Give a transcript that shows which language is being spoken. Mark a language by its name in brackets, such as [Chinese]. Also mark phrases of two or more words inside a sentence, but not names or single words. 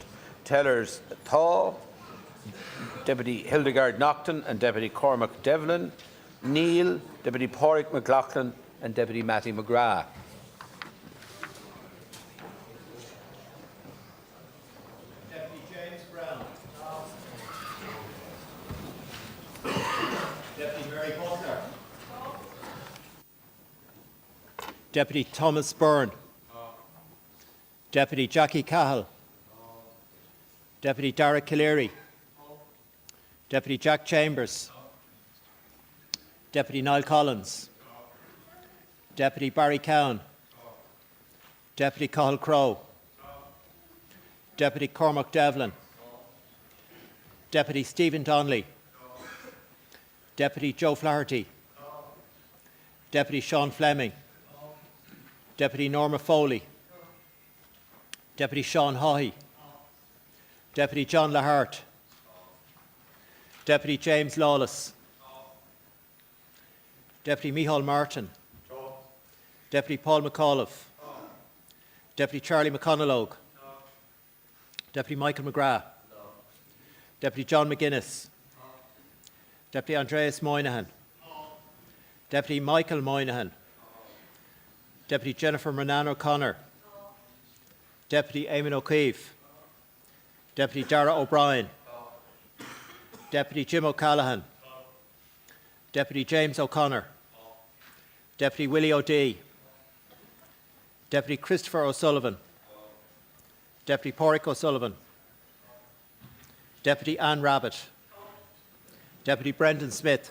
[English] Tellers Tá, Deputy Hildegard Naughton and Deputy Cormac Devlin, Neil, Deputy Pádraig McLaughlin and Deputy Matty McGrath. Deputy James Brown. Deputy Mary Butler. Deputy Thomas Byrne. Deputy Jackie Cahill. Deputy Dara Calleary. Deputy Jack Chambers. Deputy Niall Collins. Deputy Barry Cowan. Deputy Cathal Crowe. Deputy Cormac Devlin. Deputy Stephen Donnelly. Deputy Joe Flaherty. Deputy Sean Fleming. Deputy Norma Foley. Deputy Sean Haughey. Deputy John Lahart. Deputy James Lawless. Deputy Micheál Martin. Deputy Paul McAuliffe. Deputy Charlie McConalogue. Deputy Michael McGrath. Deputy John McGuinness. Deputy Andreas Moynihan. Deputy Michael Moynihan. Deputy Jennifer Monahan O'Connor. Deputy Eamon O'Keefe. Deputy Dara O'Brien. Deputy Jim O'Callaghan. Deputy James O'Connor. Deputy Willie O'Dea. Deputy Christopher O'Sullivan. Deputy Pádraig O'Sullivan. Deputy Anne Rabbitt. Deputy Brendan Smith.